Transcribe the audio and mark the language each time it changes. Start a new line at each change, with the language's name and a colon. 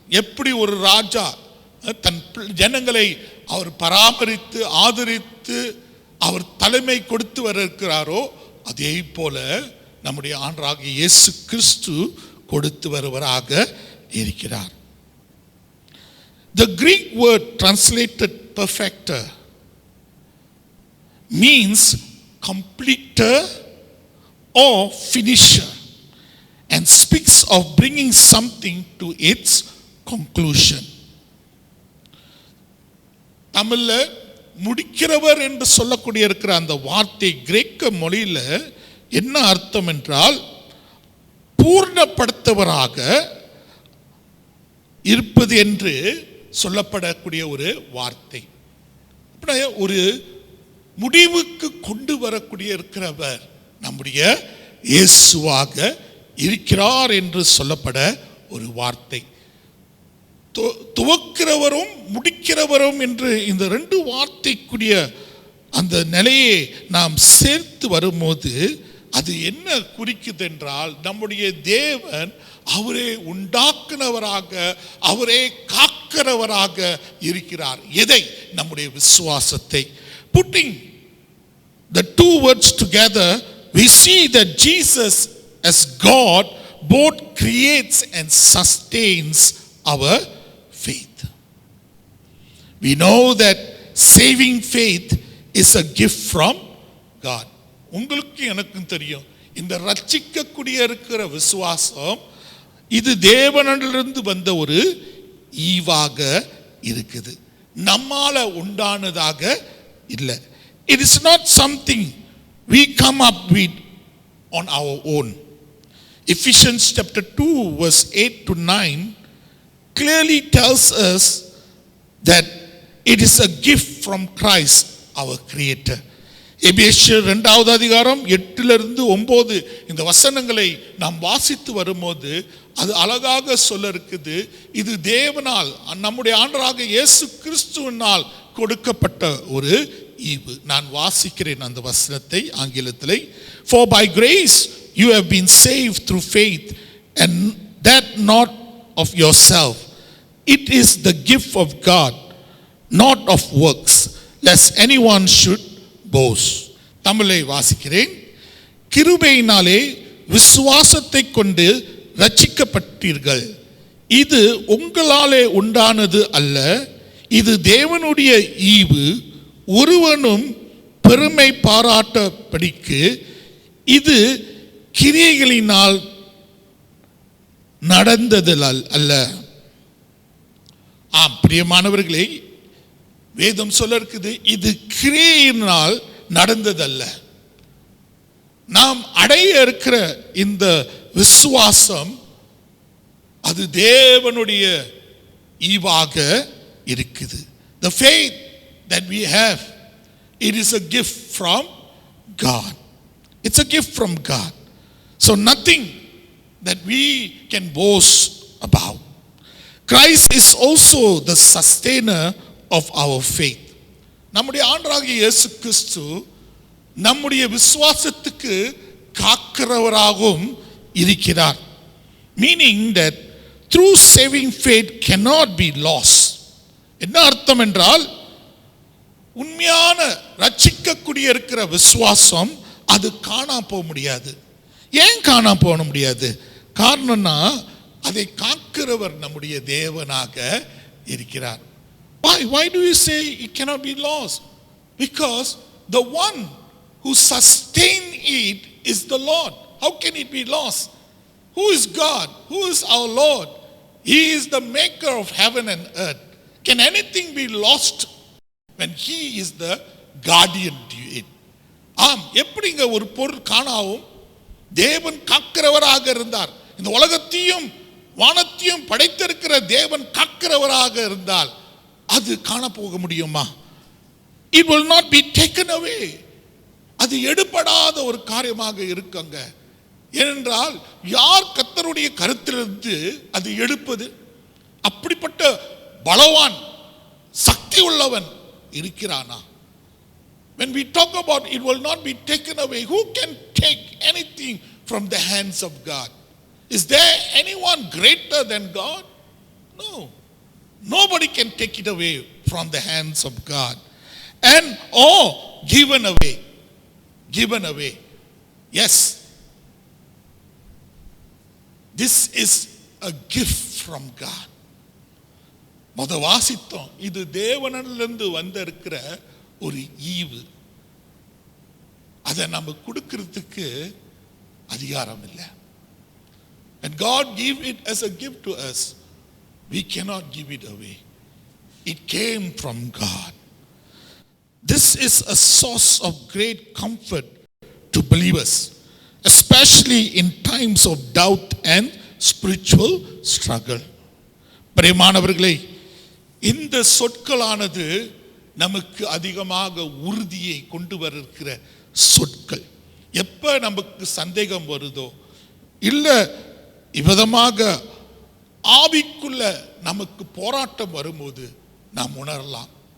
Tamil: எப்படி ஒரு ராஜா தன் ஜனங்களை அவர் பராமரித்து ஆதரித்து அவர் தலைமை கொடுத்து வர இருக்கிறாரோ அதே போல நம்முடைய ஆண்டவராகிய இயேசு கிறிஸ்து கொடுத்து வருவராக இருக்கிறார்.
English: The Greek word translated perfecter means completer or finisher and speaks of bringing something to its conclusion.
Tamil: தமிழ்ல முடிக்கிறவர் என்று சொல்லக்கூடிய இருக்கிற அந்த வார்த்தை கிரேக்க மொழியில என்ன அர்த்தம் என்றால், பூர்ணப்படுத்தவராக இருப்பது என்று சொல்லப்படக்கூடிய ஒரு வார்த்தை. ஒரு முடிவுக்கு கொண்டு வரக்கூடிய இருக்கிறவர் நம்முடைய இயேசுவாக இருக்கிறார் என்று சொல்லப்பட ஒரு வார்த்தை. துவக்கிறவரும் முடிக்கிறவரும் என்று இந்த ரெண்டு வார்த்தைக்குரிய அந்த நிலையை நாம் சேர்த்து வரும்போது அது என்ன குறிக்குது என்றால், நம்முடைய தேவன் அவரே உண்டாக்குனவராக, அவரே காக்கிறவராக இருக்கிறார். எதை? நம்முடைய விசுவாசத்தை.
English: Putting the two words together, we see that Jesus as God both creates and sustains our faith. We know that saving faith is a gift from God.
Tamil: உங்களுக்கு எனக்கும் தெரியும், இந்த ரட்சிக்கக்கூடிய இருக்கிற விசுவாசம் இது தேவனிலிருந்து வந்த ஒரு ஈவாக இருக்குது, நம்மால உண்டானதாக இல்லை.
English: It is not something we come up with on our own. Ephesians chapter 2 verse 8 to 9 clearly tells us that it is a gift from Christ our creator.
Tamil: எபேசியர் 2வது அதிகாரம் 8லிருந்து 9 இந்த வசனங்களை நாம் வாசித்து வரும்போது அது அழகாக சொல்ல இருக்குது. இது தேவனால், நம்முடைய ஆண்டவராக இயேசு கிறிஸ்துவினால் கொடுக்கப்பட்ட ஒரு ஈவு. நான் வாசிக்கிறேன் அந்த வசனத்தை ஆங்கிலத்திலே.
English: For by grace you have been saved through faith, and that not of yourself. It is the gift of God, not of works, lest anyone should boast.
Tamil: தமிழை வாசிக்கிறேன். கிருபையினாலே விசுவாசத்தை கொண்டு ரட்சிக்கப்பட்டீர்கள். இது உங்களாலே உண்டானது அல்ல, இது தேவனுடைய ஈவு, ஒருவனும் பெருமை பாராட்டபடிக்கு இது கிரியைகளினால் நடந்தது அல்ல. பிரியமானவர்களே, வேதம் சொல்ல இருக்குது, இது கிரியையினால் நடந்ததல்ல. நாம் அடைய இருக்கிற இந்த விசுவாசம் அது தேவனுடைய ஈவாக இருக்குது.
English: The faith that we have, it is a gift from God. It's a gift from God. So nothing that we can boast about. Christ is also the sustainer of our faith.
Tamil: நம்முடைய ஆண்டவராகிய இயேசு கிறிஸ்து நம்முடைய விசுவாசத்துக்கு காக்கிறவராகவும் இருக்கிறார்.
English: Meaning that through saving faith cannot be lost.
Tamil: என்ன அர்த்தம் என்றால், உண்மையான ரட்சிக்கக்கூடிய இருக்கிற விசுவாசம் அது காணாம போக முடியாது. ஏன் காணாம போக முடியாது? காரணம்னா அதை காக்கிறவர் நம்முடைய தேவனாக இருக்கிறார்.
English: Why do you say it cannot be lost? Because the one who sustains it is the Lord. How can it be lost? Who is God? Who is our Lord? He is the maker of heaven and earth. Can anything be lost when he is the guardian to it?
Tamil: எப்படிங்க ஒரு பொருள் காணாவும்? தேவன் காக்கிறவராக இருந்தார். இந்த உலகத்தையும் வானத்தையும் படைத்திருக்கிற தேவன் காக்கிறவராக இருந்தால் அது காண போக முடியுமா?
English: It will not be taken away.
Tamil: அது எடுபடாத ஒரு காரியமாக இருக்குங்க. ஏனென்றால் யார் கர்த்தருடைய கருத்திலிருந்து அது எடுப்பது? அப்படிப்பட்ட பலவான் சக்தி உள்ளவன் இருக்கிறானா?
English: When we talk about it will not be taken away, who can take anything from the hands of God? Is there anyone greater than God? No. Nobody can take it away from the hands of God. And given away. Given away. Yes. This is a gift from God.
Tamil: வாசித்தோம், இது தேவனிலிருந்து வந்திருக்கிற ஒரு ஈவு. அதை நம்ம கொடுக்கிறதுக்கு அதிகாரம் இல்லை.
English: And God gave it as a gift to us. We cannot give it away. It came from God. This is a source of great comfort to believers, especially in times of doubt and spiritual struggle.
Tamil: பிரியமானவர்களே, இந்த சொற்களானது நமக்கு அதிகமாக உறுதியை கொண்டு வருகிற சொற்கள். எப்ப நமக்கு சந்தேகம் வருதோ, இல்ல இவ்விதமாக ஆவிக்குள்ள நமக்கு போராட்டம் வரும்போது நாம் உணரலாம்,